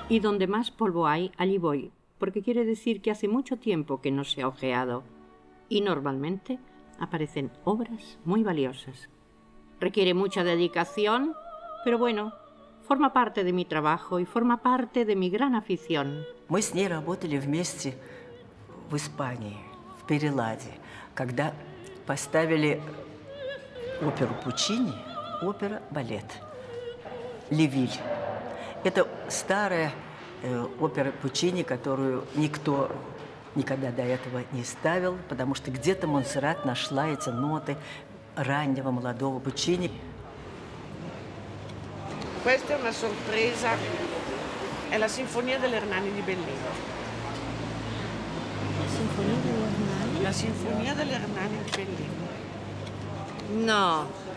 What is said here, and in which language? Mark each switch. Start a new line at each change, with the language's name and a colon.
Spanish: Y donde más polvo hay, allí voy, porque quiere decir que hace mucho tiempo que no se ha ojeado, y normalmente aparecen obras muy valiosas. Requiere mucha dedicación, pero bueno, forma parte de mi trabajo y forma parte de mi gran afición.
Russian: Мы с ней работали вместе в Испании, в Переладе, когда поставили оперу Пучини, опера-балет «Левиль». Это старая опера Пучини, которую никто никогда до этого не ставил, потому что где-то Монсеррат нашла эти ноты раннего молодого Пучини.
Italian: Questa è una sorpresa, è la Sinfonia dell'Ernani di Bellini.
Spanish: ¿Sinfonía de Hernani?
Italian: La Sinfonia dell'Ernani di Bellini. No.